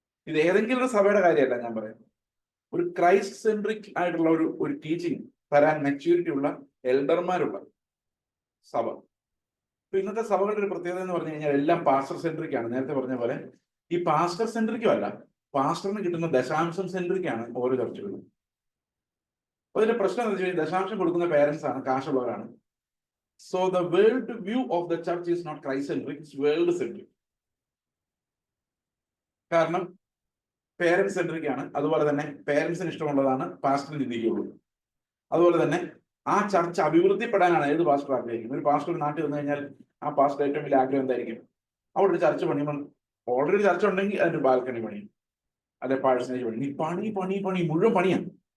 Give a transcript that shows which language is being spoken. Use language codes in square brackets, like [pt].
[ml] ഇത് ഏതെങ്കിലും ഒരു സഭയുടെ കാര്യമല്ല ഞാൻ പറയാം. ഒരു ക്രൈസ്റ്റ് സെൻട്രിക് ആയിട്ടുള്ള ഒരു ടീച്ചിങ് തരാൻ മെച്യൂരിറ്റി ഉള്ള എൽഡർമാരുള്ള സഭ. ഇപ്പൊ ഇന്നത്തെ സഭകളുടെ ഒരു പ്രത്യേകത എന്ന് പറഞ്ഞു കഴിഞ്ഞാൽ എല്ലാം പാസ്റ്റർ സെൻട്രിക് ആണ്. നേരത്തെ പറഞ്ഞ പോലെ ഈ പാസ്റ്റർ സെൻട്രിക്കും അല്ല, പാസ്റ്ററിന് കിട്ടുന്ന ദശാംശം സെൻട്രിക്കാണ് ഓരോ ചർച്ചകളും. അതിന്റെ പ്രശ്നം എന്താ വെച്ച് കഴിഞ്ഞാൽ ദശാംശം കൊടുക്കുന്ന പേരൻസ് ആണ്, കാശുള്ളവരാണ്. [en] So the world view of the church is not Christ-centric, it's world-centric. [ml] കാരണം പേരൻസ് സെൻട്രിക് ആണ്. അതുപോലെ തന്നെ പേരൻസിന് ഇഷ്ടമുള്ളതാണ് പാസ്റ്ററിന് ചിന്തിക്കുകയുള്ളൂ. അതുപോലെ തന്നെ ആ ചർച്ച അഭിവൃദ്ധിപ്പെടാനാണ് ഏത് പാസ്റ്റർ ആഗ്രഹിക്കുന്നത്. ഒരു പാസ്റ്റർ നാട്ടിൽ വന്നു കഴിഞ്ഞാൽ ആ പാസ്റ്റർ ഏറ്റവും വലിയ ആഗ്രഹം എന്തായിരിക്കും? അവിടെ ഒരു ചർച്ച പണിയുമ്പോൾ ഓൾറെഡി ചർച്ച ഉണ്ടെങ്കിൽ അതിന്റെ ബാൽക്കണി പണിയും, അല്ലെ പാഴ്സനേജ് പണി മുഴുവൻ പണിയാണ്.